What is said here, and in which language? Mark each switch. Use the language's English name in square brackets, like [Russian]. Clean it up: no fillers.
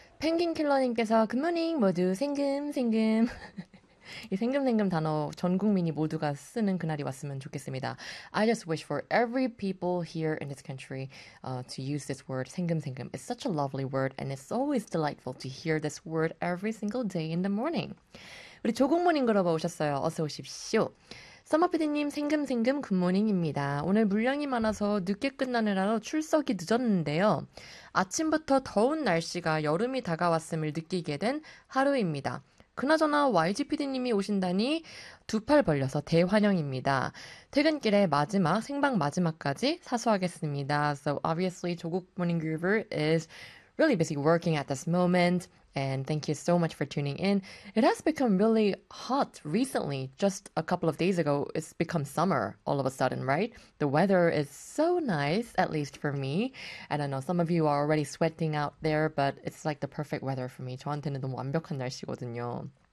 [Korean] 펭귄킬러님께서 굿모닝 모두 생금생금 이 생금생금 단어 전 국민이 모두가 쓰는 그날이 왔으면 좋겠습니다. [English] I just wish for every people here in this country to use this word 생금생금. It's such a lovely word and it's always delightful to hear this word every single day in the morning. [Korean] 우리 조국모님 걸어봐 오셨어요. 어서 오십시오. 썸머피디님 생금생금 굿모닝입니다. 오늘 물량이 많아서 늦게 끝나느라 출석이 늦었는데요. 아침부터 더운 날씨가 여름이 다가왔음을 느끼게 된 하루입니다. 그나저나 YGPD님이 오신다니 두팔 벌려서 대환영입니다. 퇴근길에 마지막, 생방 마지막까지 사수하겠습니다. [English] So obviously, 조국 모닝 그룹 is really busy working at this moment. And thank you so much for tuning in. It has become really hot recently. Just a couple of days ago, it's become summer all of a sudden, right? The weather is so nice, at least for me. I don't know, some of you are already sweating out there, but it's like the perfect weather for me. [Korean] 저한테는 너무 완벽한 날씨거든요.